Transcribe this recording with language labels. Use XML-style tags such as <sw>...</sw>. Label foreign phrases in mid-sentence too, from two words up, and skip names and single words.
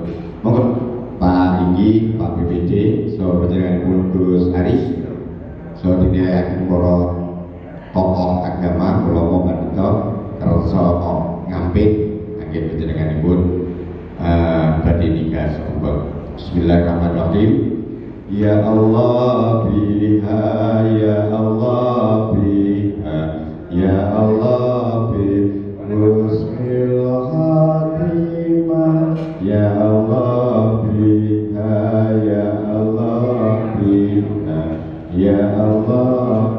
<jv>Monggo Pak Inggi, Pak BPD saha panjenenganipun Gus Aris saha dinirekaken para tokoh agama kula menika kersa ngampit anggen panjenenganipun badhe nigas tumpeng.</jv> <ar>Bismillahirrahmanirrahim. يا الله بها يا الله بها يا الله بحسن الخاتمة, يا الله بها يا الله بها يا الله</ar>